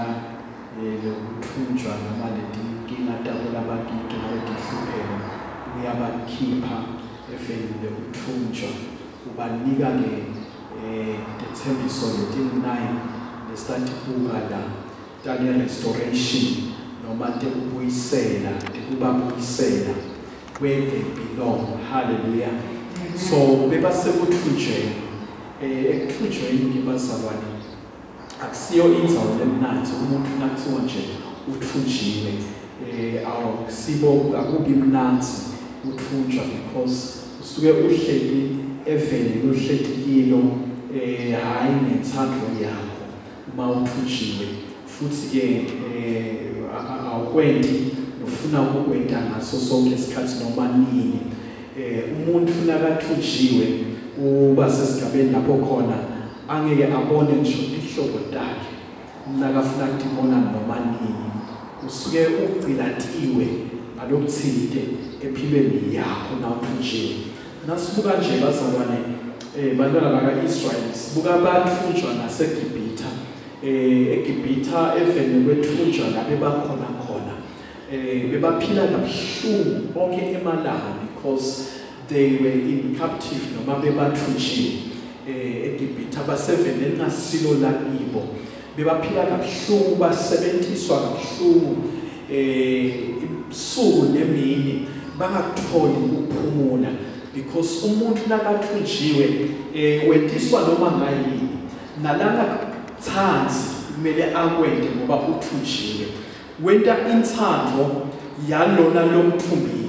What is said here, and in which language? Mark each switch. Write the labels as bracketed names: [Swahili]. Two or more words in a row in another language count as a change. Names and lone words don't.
[Swati] lokuthunjwa noma letinkinga tabo labakithi nalezihlupheko uyabakhipha efeni lokuthunjwa ubanika lethembiso leti-9 lesitatibuka la tale restoration noma tekubuyisela tekubabuyisela [English] where they belong. [Swati] Hallelujah. So bebasekuthunjweni ekuthunjweni ngibazalwane akusiyo indzawo emnandi umuntu nakuthiwa nje uthunjiwe awusibo akubi mnandi uthunjwa because usuke uhleli eveni lohlekilo hayi ngenthando yakho uma uthunjiwe futhi ke ungakwendi ufuna ukukwenda ngaso sonke isikhathi noma nini. Umuntu ufuna kathunjiwe uba sesigabeni lapho khona angeke abone ngisho ihlobo lakhe nakafuna ukubona noma nini. Usuke ugcilatiwe ngalokuthile empilweni yakho nawuthunjiwe. Nasibuka nje bazalwane bantwana baka-Israyeli sibuka bathunjwa naseGibhitha. eGibhitha eveni kwethunjwa la bebakhona khona bebaphila kabuhlungu bonke emalanga [English] because they were in captive [Swati] noma bebathunjiwe eGibhitha baseveni elingasilo lakibo bebaphila kabuhlungu basebentiswa kabuhlungu ibusuku nemini bangakutholi ukuphumula because umuntu nakathunjiwe wentiswa noma ngayini nalanga thanzi kumele akwende ngoba uthunjiwe wenta inthando yalona lomthumbile.